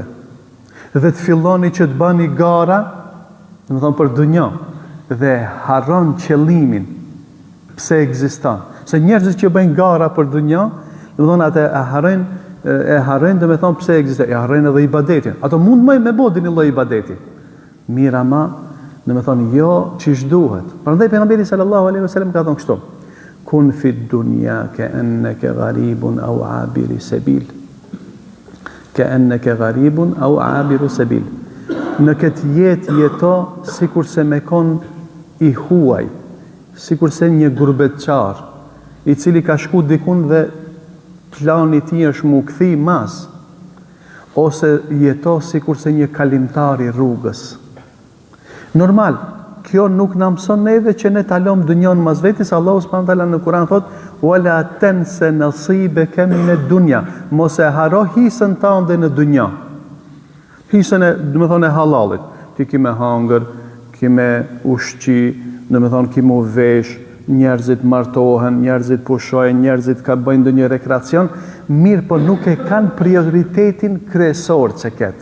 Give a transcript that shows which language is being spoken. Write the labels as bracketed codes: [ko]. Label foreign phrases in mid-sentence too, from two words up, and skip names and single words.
[sq] Dhe të filloni që të bani gara, dhe me thonë për dunja, dhe harron qëllimin pse ekziston. Se njerëzit që bëjnë gara për dunja, dhe me thonë atë e harrojnë dhe me thonë pse ekziston, e harrojnë edhe ibadetin. Ato mund me bodin një lloj ibadeti. Mira ma, dhe me thonë, jo qish duhet. Prandaj pejgamberi [ar] صلى الله عليه وسلم [sq] ka thonë kështu: [ar] كن في الدنيا كأنك غريب أو عابر سبيل. كأنك غريب أو عابر سبيل. [sq] Në këtë jetë jeto sikurse me kon i huaj, sikurse një gurbetçar, i cili ka shku dikun dhe plani i tij është mu kthi mas, ose jeto sikurse një kalimtar i rrugës. Normal, kjo nuk na mëson neve që ne talom dunjon mas vetes. Allahu [ar] سبحانه وتعالى [sq] në Kur'an thot: [ar] "ولا تنس نصيبك من الدنيا." [sq] Mos e haro hisën tënde në dunja. Hisën do të thonë halalit. Ti ki me hangër, ki me ushqi, do të thonë ki me vesh, njerëzit martohen, njerëzit pushojnë, njerëzit ka bëjnë ndonjë rekreacion, mirë po nuk e kanë prioritetin kryesor që ketë.